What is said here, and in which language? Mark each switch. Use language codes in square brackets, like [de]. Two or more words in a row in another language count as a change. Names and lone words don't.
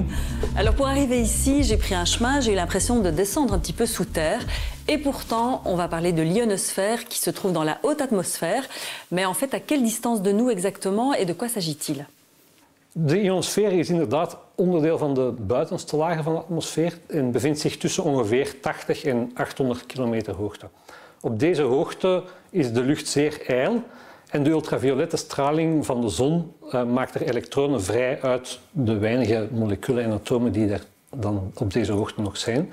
[fr] Alors pour arriver ici, j'ai pris un chemin, j'ai eu l'impression de descendre un petit peu sous terre. Et pourtant, on va parler de l'ionosphère qui se trouve dans la haute atmosphère. Mais en fait, à quelle distance de nous exactement et de quoi s'agit-il? [nl] De ionosfeer is inderdaad onderdeel van de buitenste lagen van de atmosfeer en bevindt zich tussen ongeveer 80 en 800 kilometer hoogte. Op deze hoogte is de lucht zeer ijl. En de ultraviolette straling van de zon maakt er elektronen vrij uit de weinige moleculen en atomen die er dan op deze hoogte nog zijn.